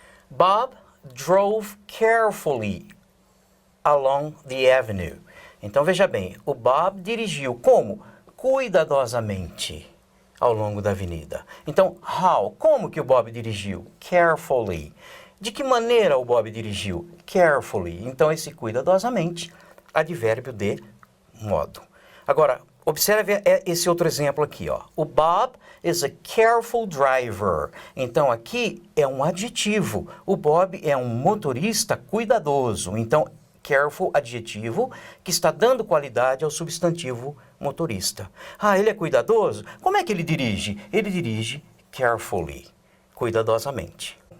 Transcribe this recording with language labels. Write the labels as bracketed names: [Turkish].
[English] Bob drove carefully along the avenue. [Portuguese] Então, veja bem, o Bob dirigiu como? Cuidadosamente ao longo da avenida. Então, how? Como que o Bob dirigiu? Carefully. De que maneira o Bob dirigiu? Carefully. Então, esse cuidadosamente, advérbio de modo. Agora, observe esse outro exemplo aqui, ó. [English] O Bob is a careful driver. [Portuguese] Então, aqui é um adjetivo. O Bob é um motorista cuidadoso. Então, careful, adjetivo, que está dando qualidade ao substantivo motorista. Ele é cuidadoso? Como é que ele dirige? Ele dirige carefully, cuidadosamente.